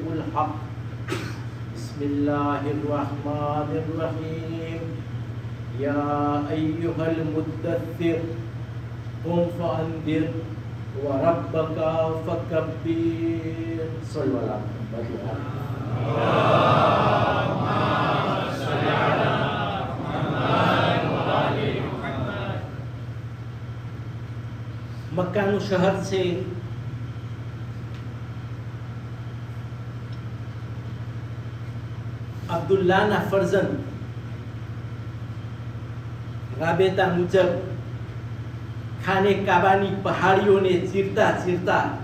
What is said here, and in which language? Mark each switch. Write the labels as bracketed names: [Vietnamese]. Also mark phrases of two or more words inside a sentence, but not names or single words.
[Arabic] الحق بسم الله الرحمن الرحيم يا أيها المدثر قم فأنذر وربك فكبر صلوا على محمد [Gujarati] મક્કાનું શહેર છે અબ્દુલ્લાહના ફરજંદ રાબેતા મુજબ ખાને કાબાની પહાડીઓને ચીરતા ચીરતા